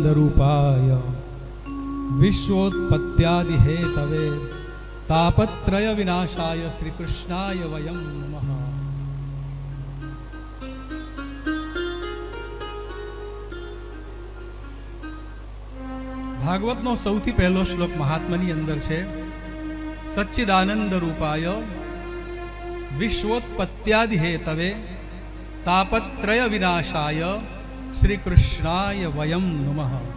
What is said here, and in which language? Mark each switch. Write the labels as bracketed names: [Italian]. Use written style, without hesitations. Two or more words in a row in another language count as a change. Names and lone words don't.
[Sanskrit] रूपाय विश्वोत्पत्त्यादि हेतवे तापत्रय विनाशाय श्री कृष्णाय वयं नमः. [Gujarati] ભાગવતનો સૌથી પહેલો શ્લોક મહાત્માની અંદર છે, [Sanskrit] सच्चिदानन्द रूपाय विश्वोत्पत्त्यादि हेतवे तापत्रय विनाशाय श्री कृष्णाय वयं नमः.